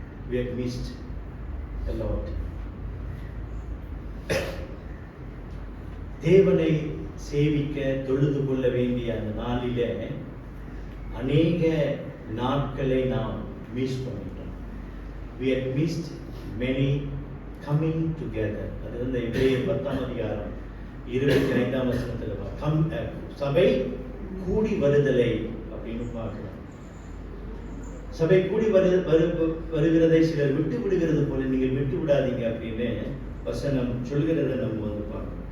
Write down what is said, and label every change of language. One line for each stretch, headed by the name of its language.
English: we have missed a lot.
Tamil: தேவனை சேவிக்க தொழுது கொள்ள வேண்டிய அந்த நாளிலே அநேக நாட்களை நாம் மிஸ் பண்ணிட்டோம்.
English: we had missed many coming together.
Tamil: அது வந்து எபிரேயர் 10ஆம் அதிகாரம் 25ஆம் வசனத்துல சபை கூடி வருதலை அப்படின்னு பார்க்கிறோம். சபை கூடி வருகிறதை சிலர் விட்டு விடுகிறது போல நீங்கள் விட்டு விடாதீங்க அப்படின்னு வசனம் சொல்கிறத நம்ம வந்து பார்க்கணும்.